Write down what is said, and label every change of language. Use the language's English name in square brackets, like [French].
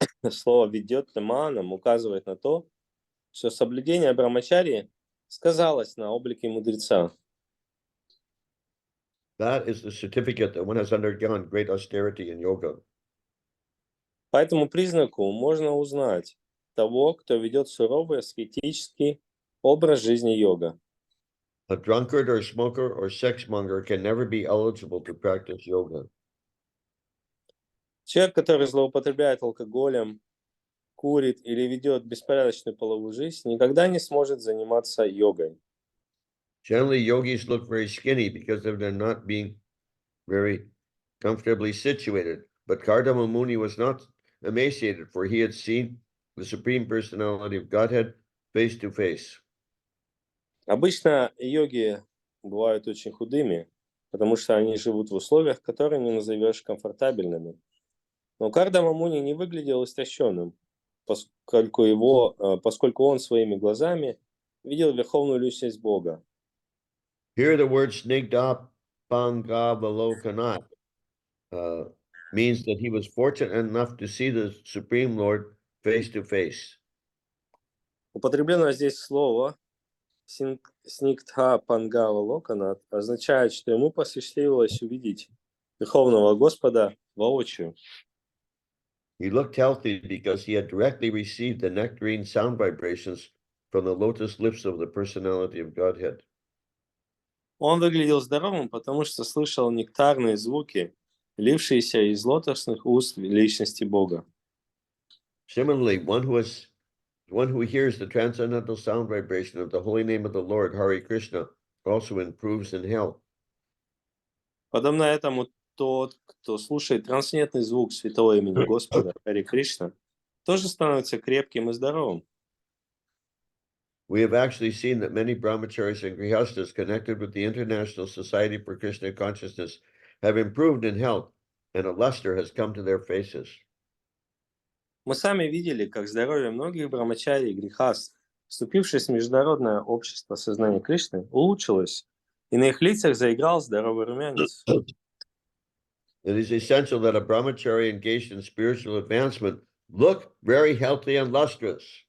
[Russian] Слово «ведет таманом» указывает на то, что соблюдение брамачарьи сказалось на облике мудреца. [English] That is the certificate that one has undergone great austerity in yoga. [Russian] По этому признаку можно узнать того, кто ведет суровый аскетический образ жизни йога. [English] A drunkard or smoker or sex monger can never be eligible to practice yoga. [Russian] Человек, который злоупотребляет алкоголем, курит или ведет беспорядочную половую жизнь, никогда не сможет заниматься йогой. [English] Generally, yogis look very skinny because of their not being very comfortably situated. But Kardama Muni was not emaciated, for he had seen the Supreme Personality of Godhead face to face. [Russian] Обычно йоги бывают очень худыми, потому что они живут в условиях, которые не назовешь комфортабельными. Но Кардама Муни не выглядел истощенным, поскольку он своими глазами видел верховную личность Бога. [English] Here, the word snigdha pangavalokanat means that he was fortunate enough to see the Supreme Lord face to face. [Russian] Употреблено здесь слово «сниктха пангава локанат» означает, что ему посчастливилось увидеть Верховного Господа воочию. [English] He looked healthy because he had directly received the nectarine sound vibrations from the lotus lips of the personality of Godhead. [Russian] Он выглядел здоровым, потому что слышал нектарные звуки, лившиеся из лотосных уст личности Бога. [English] Similarly, one who hears the transcendental sound vibration of the holy name of the Lord, Hare Krishna, also improves in health. [Russian] Подобно этому, тот, кто слушает трансцендентный звук святого имени Господа, Харе Кришна, тоже становится крепким и здоровым. [English] We have actually seen that many brahmacharis and grihastas connected with the International Society for Krishna Consciousness have improved in health, and a luster has come to their faces. [Russian] Мы сами видели, как здоровье многих брамачари и грехаст, вступившись в Международное общество сознания Кришны, улучшилось, и на их лицах заиграл здоровый румянец. [English] It is essential that a brahmachari engaged in spiritual advancement look very healthy and lustrous.